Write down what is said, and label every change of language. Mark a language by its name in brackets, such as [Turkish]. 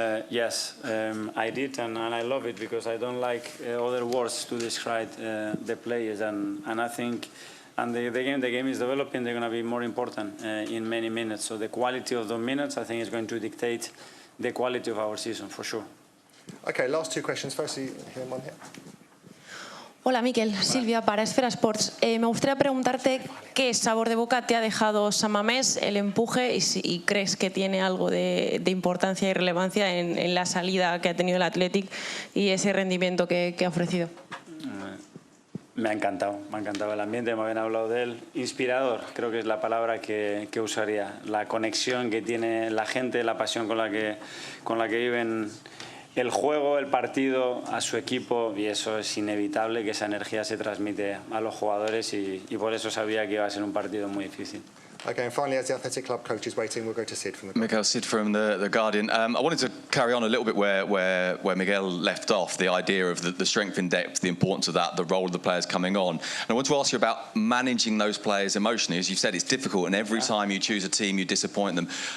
[English] Yes, I did, and I love it, because I don't like other words to describe the players, and I think. And the game is developing. They're going to be more important in many minutes. So the quality of the minutes, I think, is going to dictate the quality of our season, for sure. Okay, last two questions. Firstly, here, one here. [Spanish] Hola, Mikel. Silvia, para Esfera Sports. Me gustaría preguntarte qué sabor de boca te ha dejado San Mamés, el empuje, y si crees que tiene algo de importancia y relevancia en la salida que ha tenido el Athletic y ese rendimiento que ha ofrecido. Me ha encantado el ambiente, me habían hablado de él. Inspirador, creo que es la palabra que usaría. La conexión que tiene la gente, la pasión con la que viven el juego, el partido, a su equipo, y eso es inevitable, que esa energía se transmite a los jugadores, y por eso sabía que iba a ser un partido muy difícil. [English] Okay, and finally, as the Athletic Club coach is waiting, we'll go to Sid from the... Mikel, Sid from the Guardian. I wanted to carry on a little bit where Miguel left off, the idea of the strength in depth, the importance of that, the role of the players coming on. And I want to ask you about managing those players emotionally. As you've said, it's difficult, and every time you choose a team, you disappoint them.